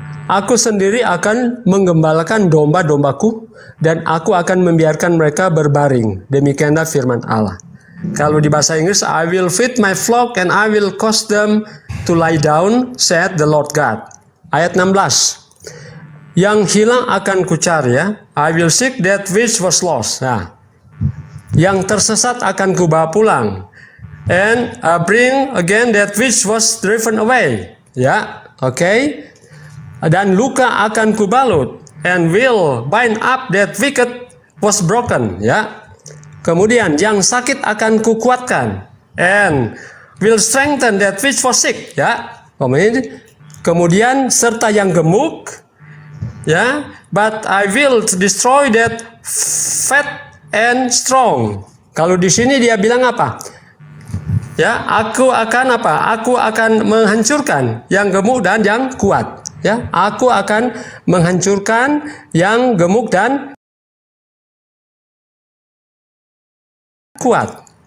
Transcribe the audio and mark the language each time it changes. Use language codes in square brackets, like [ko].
[id] Aku sendiri akan menggembalakan domba-dombaku dan aku akan membiarkan mereka berbaring. Demikianlah firman Allah. Kalau di bahasa Inggris, [en] I will feed my flock and I will cause them to lie down, said the Lord God. [id] Ayat 16. Yang hilang akan kucari ya. [en] I will seek that which was lost. [id] Nah, yang tersesat akan kubawa pulang. [en] And bring again that which was driven away. [id] Ya, oke. Dan luka akan kubalut. [en] And will bind up that wicked was broken. [id] Ya. Kemudian yang sakit akan kukuatkan. [en] And will strengthen that which was sick. [id] Ya. Kemudian serta yang gemuk. Ya. [en] But I will destroy that fat and strong. [id] Kalau di sini dia bilang apa? Ya, aku akan apa? Aku akan menghancurkan yang gemuk dan yang kuat. Ya, aku akan menghancurkan yang gemuk dan kuat.